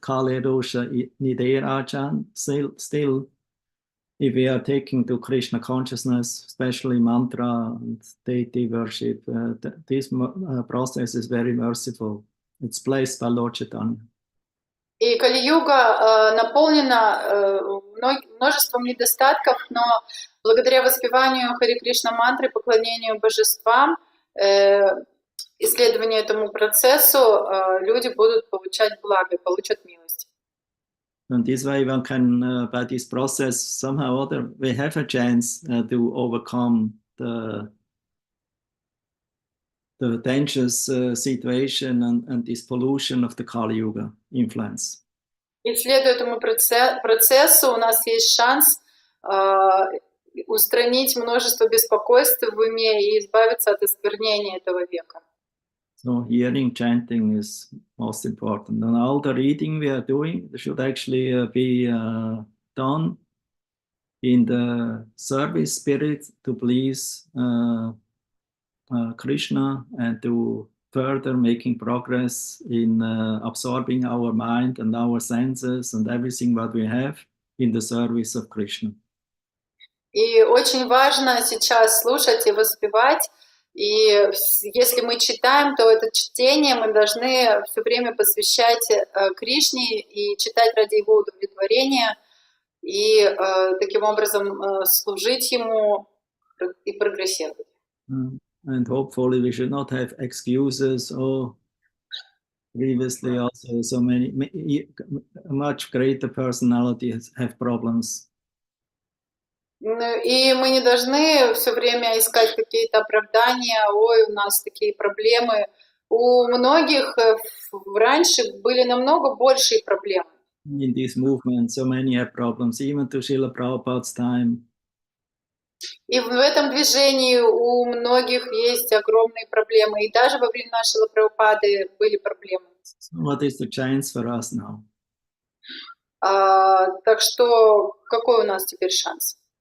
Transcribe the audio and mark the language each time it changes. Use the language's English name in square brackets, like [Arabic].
[English] Kali Dosha Niderajan. Still, if we are taking to Krishna consciousness, especially mantra and deity worship, this process is very merciful. It's blessed by Lord Chaitanya. [Russian] И Кали-юга наполнена множеством недостатков, но благодаря воспеванию Харе Кришна мантры, поклонению божествам, исследованию этому процессу, люди будут получать благо, получат милость. [English] And this way one can, by this process, somehow or other, we have a chance to overcome the dangerous situation and this pollution of the Kali Yuga influence. [Russian] И следуя этому процессу, у нас есть шанс устранить множество беспокойств в уме и избавиться от осквернения этого века. [English] So hearing, chanting is most important. And all the reading we are doing should actually be done in the service spirit to please Krishna and to further making progress in absorbing our mind and our senses and everything what we have in the service of Krishna. [Russian] И очень важно сейчас слушать и воспевать. И если мы читаем, то это чтение мы должны все время посвящать Кришне и читать ради его удовлетворения, и таким образом служить ему и прогрессировать. [English] And hopefully we should not have excuses. Oh, previously also so many, much greater personalities have problems. [Russian] И мы не должны все время искать какие-то оправдания. Ой, у нас такие проблемы. У многих раньше были намного большие проблемы. [English] in this movement, so many have problems, even to Srila Prabhupada's time. [Russian] И в этом движении у многих есть огромные проблемы. И даже во времена Шрилы Прабхупады были проблемы. [English] So what is the chance for us now? [Russian] Так что какой у нас теперь шанс?